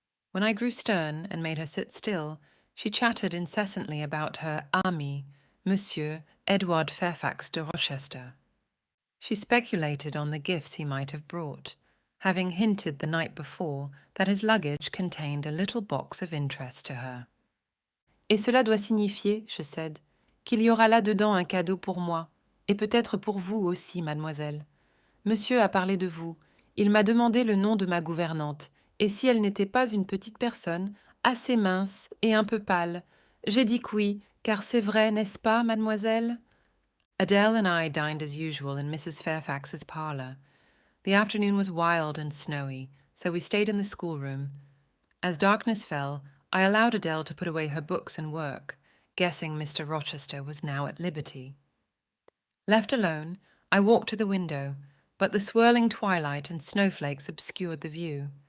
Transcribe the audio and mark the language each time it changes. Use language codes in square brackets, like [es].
[en] When I grew stern and made her sit still, she chattered incessantly about her ami, Monsieur Edward Fairfax de Rochester. She speculated on the gifts he might have brought, having hinted the night before that his luggage contained a little box of interest to her. [fr] Et cela doit signifier, je said, qu'il y aura là-dedans un cadeau pour moi, et peut-être pour vous aussi, mademoiselle. Monsieur a parlé de vous. Il m'a demandé le nom de ma gouvernante, et si elle n'était pas une petite personne, assez mince et un peu pâle. J'ai dit que oui, car c'est vrai, n'est-ce pas, mademoiselle? [en] Adele and I dined as usual in Mrs. Fairfax's parlour. The afternoon was wild and snowy, so we stayed in the schoolroom. As darkness fell, I allowed Adele to put away her books and work, guessing Mr. Rochester was now at liberty. Left alone, I walked to the window, but the swirling twilight and snowflakes obscured the view.